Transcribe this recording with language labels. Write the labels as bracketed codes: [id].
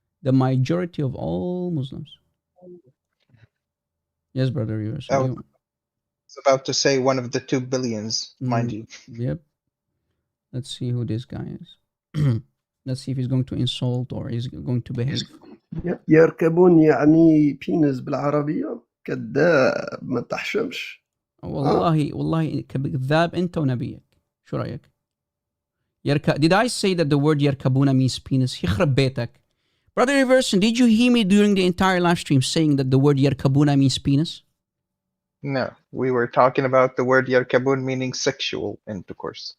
[en] the majority of all Muslims. Yes, brother. I was about to say one of the 2 billions, mind you. Yep. Let's see who this guy is. Let's see if he's going to insult or is going to behave. [ar] يركبون يعني بينز بالعربية كذاب ما تحشمش. والله كذاب انت ونبيك. شو رأيك؟ [en] Did I say that the word يركبون means penis? [ar] يخرب بيتك. [en] Brother Everson, did you hear me during the entire live stream saying that the word يركبون means penis? No, we were talking about the word yarkabun meaning sexual intercourse.